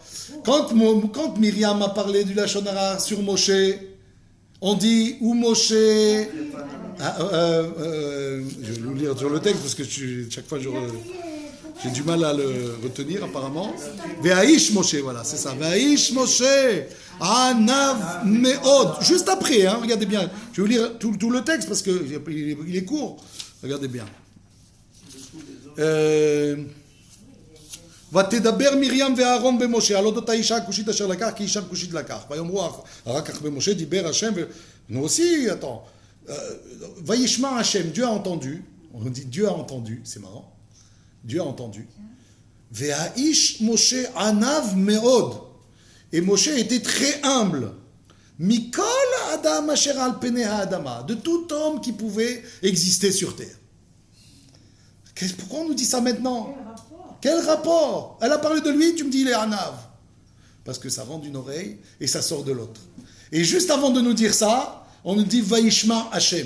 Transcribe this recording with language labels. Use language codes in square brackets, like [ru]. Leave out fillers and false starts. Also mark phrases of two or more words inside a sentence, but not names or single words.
[fr] Quand Myriam a parlé du Lachon Hara sur Moshe, on dit où Moshe... je vais vous lire sur le texte parce que chaque fois j'ai du mal à le retenir apparemment. [he] והאיש משה, [fr] voilà, c'est ça. [he] והאיש משה ענו מאד. [fr] Juste après, hein, regardez bien. Je vais vous lire tout le texte parce qu'il est court. Regardez bien. [he] ותדבר מרים ואהרון במשה על אודות האישה הכושית אשר לקח כי אישה כושית לקח ויאמרו אחר כך במשה דיבר השם [fr] nous aussi attends [he] וישמע השם [fr] Dieu a entendu on dit Dieu a entendu c'est marrant Dieu a entendu [he] והאיש משה ענב מאוד [fr] et Moshe était très humble [he] מכל האדם אשר על פני האדמה [fr] de tout homme qui pouvait exister sur terre. Pourquoi on nous dit ça maintenant? Quel rapport? Elle a parlé de lui, tu me dis il est Anav. Parce que ça rentre d'une oreille et ça sort de l'autre. Et juste avant de nous dire ça, on nous dit [he] וישמע השם.